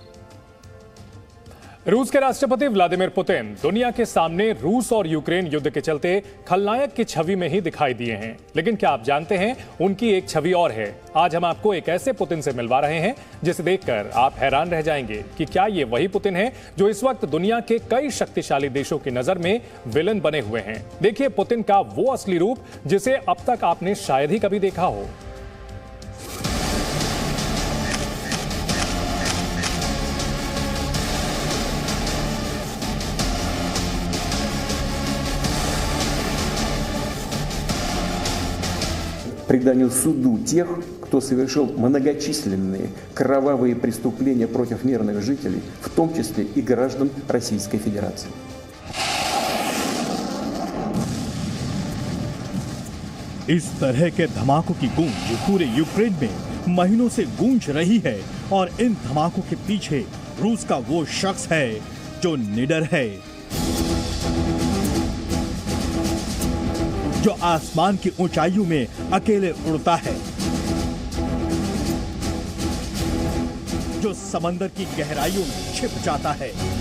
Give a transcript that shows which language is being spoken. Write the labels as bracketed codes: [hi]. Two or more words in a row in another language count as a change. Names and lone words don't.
[hi] रूस के राष्ट्रपति व्लादिमीर पुतिन दुनिया के सामने रूस और यूक्रेन युद्ध के चलते खलनायक की छवि में ही दिखाई दिए हैं, लेकिन क्या आप जानते हैं उनकी एक छवि और है। आज हम आपको एक ऐसे पुतिन से मिलवा रहे हैं जिसे देखकर आप हैरान रह जाएंगे कि क्या ये वही पुतिन है जो इस वक्त दुनिया के कई शक्तिशाली देशों की नजर में विलन बने हुए हैं। देखिए पुतिन का वो असली रूप जिसे अब तक आपने शायद ही कभी देखा हो। [ru] Преданию суду тех, кто совершил многочисленные кровавые преступления против мирных жителей, в том числе и граждан Российской Федерации. [hi] इस तरह के धमाकों की गूंज पूरे यूक्रेन में महीनों से गूंज रही है, और इन धमाकों के पीछे रूस का वो शख्स है जो निडर है, जो आसमान की ऊंचाइयों में अकेले उड़ता है, जो समंदर की गहराइयों में छिप जाता है,